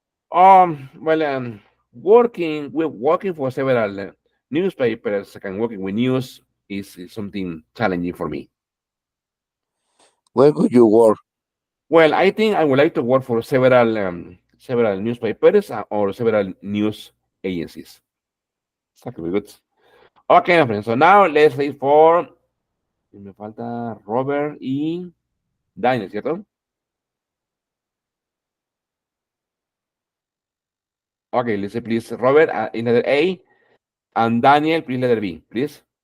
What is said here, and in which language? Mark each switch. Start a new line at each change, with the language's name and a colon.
English: Well, working for several newspapers and working with news is something challenging for me. Where would you work? Well, I think I would like to work for several newspapers or several news agencies. Exactly, good. Okay, my friends. So now let's say for me
Spanish: falta Robert y Daniel, ¿cierto?
English: Okay, let's say please Robert in letter A and Daniel, please letter B, please.